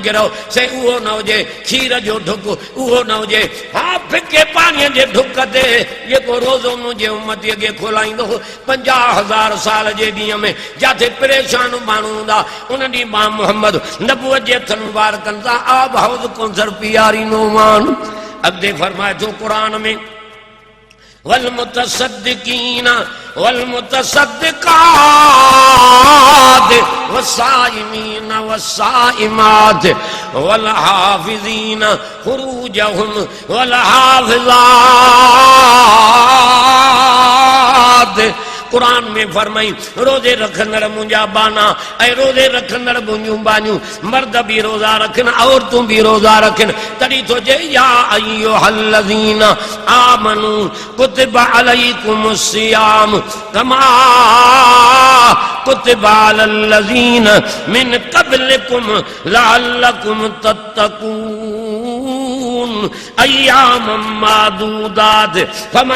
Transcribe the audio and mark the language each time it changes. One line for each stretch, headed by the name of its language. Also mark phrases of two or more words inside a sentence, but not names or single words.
Sindhi: गिरहो सही उहो न हुजे खीर जो ढुक उहो न हुजे हा फिके पाणीअ जे ढुक ते जेको रोज़ो मुंहिंजे उम्मतीअ खे खोलाईंदो 50,000 साल जे ॾींहं में जिथे परेशान माण्हू हूंदा उन ॾींहुं मां मोहम्मद नबूअत जे हथनि मुबारकनि सां आब हौज़ कौसर पीआरींदो मान अॻिते फरमाए थो क़ुरान में
Arabic: والمتصدقين والمتصدقات والصائمين والصائمات والحافظين فروجهم وال
Sindhi: हाफिज़ात कुरान में फरमाई रोजे रखंदड़ मुंहिंजा बाना ऐं रोजे रखंदड़ मुंहिंजूं बानियूं मर्द भी रोज़ा रखनि औरतूं भी रोज़ा रखनि तॾहिं थो चए
Arabic: يا أيها الذين آمنوا كتب عليكم الصيام كما كتب على الذين من قبلكم لعلكم تتقون أياما معدودات فمن